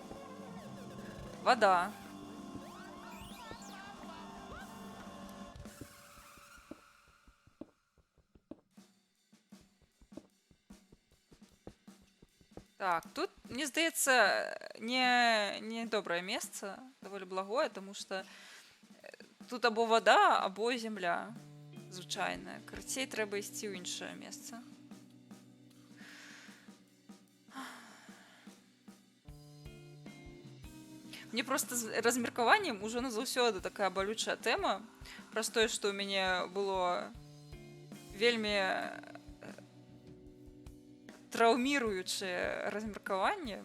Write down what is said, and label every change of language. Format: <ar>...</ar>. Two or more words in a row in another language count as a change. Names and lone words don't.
<be>Вода. Так, тут, мне здаецца, не добрае месца, даволі благое, тому што тут або вода, або земля звычайная. Карацей, трэба ісці ў іншае месца. Мне просто з размеркаваннем ужо назаўсёды такая балючая тэма, праз тое, што ў мяне было вельмі траўміруючае размеркаванне.</be>